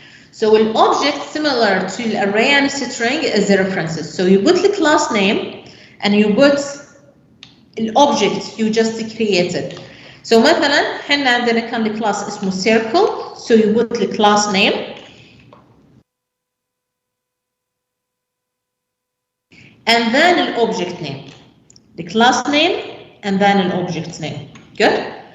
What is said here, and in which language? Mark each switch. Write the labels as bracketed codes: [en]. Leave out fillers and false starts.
[en] So an object similar to the array and string is the references. So you put the class name and you put the object you just created. [ar] So مثلا احنا عندنا كان الكلاس اسمه circle. [en] So you put the class name. And then an object name. The class name and then an object name. Good?